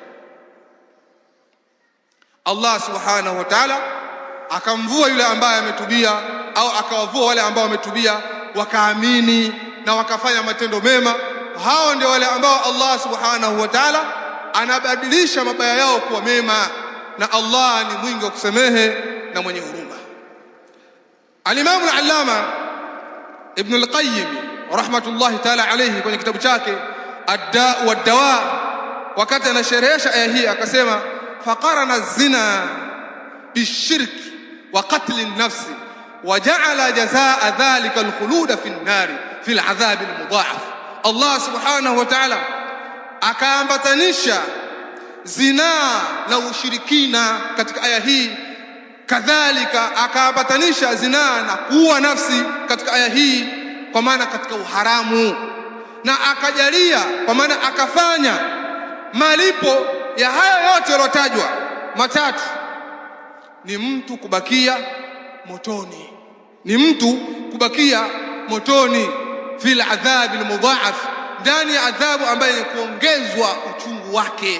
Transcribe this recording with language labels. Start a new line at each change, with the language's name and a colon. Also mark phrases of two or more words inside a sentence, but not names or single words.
Swahili: Allah
Arabic: سبحانه وتعالى
Swahili: akamvua yule ambaye ametubia, au akawavua wale ambao wametubia wakaamini na wakafanya matendo mema. Hao ndio wale ambao Allah
Arabic: سبحانه وتعالى
Swahili: anabadilisha mabaya yao kuwa mema, na Allah ni mwingi wa kusamehe na mwenye huruma.
Arabic: الإمام العلامة ابن القيم رحمة الله تعالى عليه
Swahili: kwenye kitabu chake
Arabic: Ad-Da' wad-Dawa,
Swahili: wakati anasherehesha aya hii akasema,
Arabic: فقرن الزنا بالشرك وقتل النفس وجعل جزاء ذلك الخلود في النار في العذاب المضاعف.
Swahili: Allah
Arabic: سبحانه وتعالى
Swahili: akaambatanisha zinaa na ushirikina katika aya hii, kadhalika akaambatanisha zinaa na kuua nafsi katika aya hii, kwa maana katika uharamu, na akajalia, kwa maana akafanya malipo ya haya yote yalotajwa matatu ni mtu kubakia motoni, ni mtu kubakia motoni,
Arabic: في العذاب المضاعف,
Swahili: ndani ya adhabu ambayo ni kuongezwa uchungu wake.